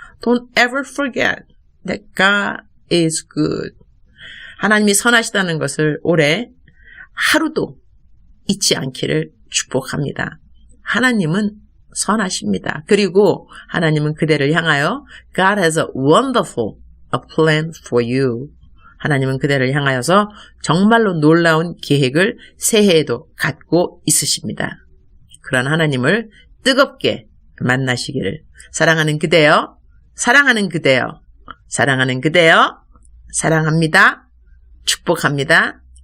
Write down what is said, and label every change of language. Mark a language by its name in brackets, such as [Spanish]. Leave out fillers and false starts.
[English] Don't ever forget that God is good. [Korean] 하나님이 선하시다는 것을 올해 하루도 잊지 않기를 축복합니다. 하나님은 선하십니다. 그리고 하나님은 그대를 향하여 [English] God has a wonderful plan for you. [Korean] 하나님은 그대를 향하여서 정말로 놀라운 계획을 새해에도 갖고 있으십니다. 그런 하나님을 뜨겁게 만나시기를. 사랑하는 그대여, 사랑하는 그대여, 사랑하는 그대여, 사랑합니다. 축복합니다.